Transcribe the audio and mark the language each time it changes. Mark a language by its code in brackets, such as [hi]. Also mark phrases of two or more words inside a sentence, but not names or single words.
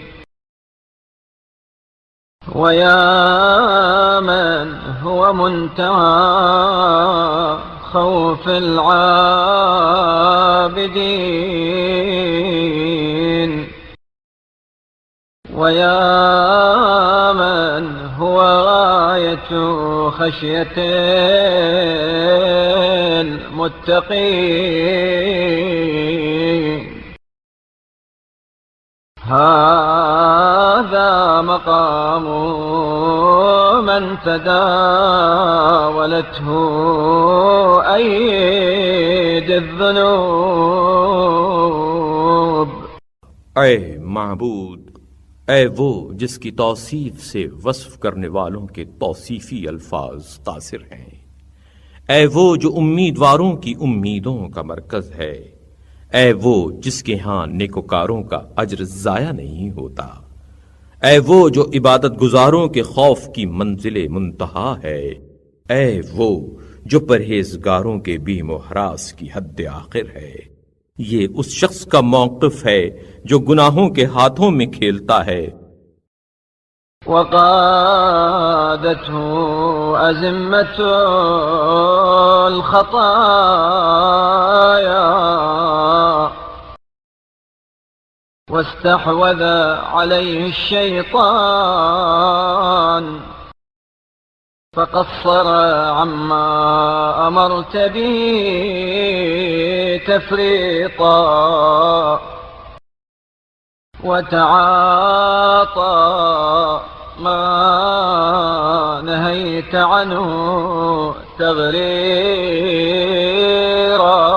[ar] ويا من هو منتهى خوف العابدين ويا من هو غاية خشية المتقين. هذا مقام من تداولته أيدي الذنوب. [ur] اے معبود، اے وہ جس کی توصیف سے وصف کرنے والوں کے توصیفی الفاظ قاصر ہیں. اے وہ جو امیدواروں کی امیدوں کا مرکز ہے. اے وہ جس کے یہاں نیکوکاروں کا اجر ضائع نہیں ہوتا. اے وہ جو عبادت گزاروں کے خوف کی منزل منتہیٰ ہے. اے وہ جو پرہیزگاروں کے بیم و ہراس کی حد آخر ہے. یہ اس شخص کا موقف ہے جو گناہوں کے ہاتھوں میں کھیلتا ہے. [ar] وقادته أزمة الخطايا واستحوذ عليه الشيطان فقصر عما أمرت به تفريطا وتعاطى ما نهيت عنه تغريرا.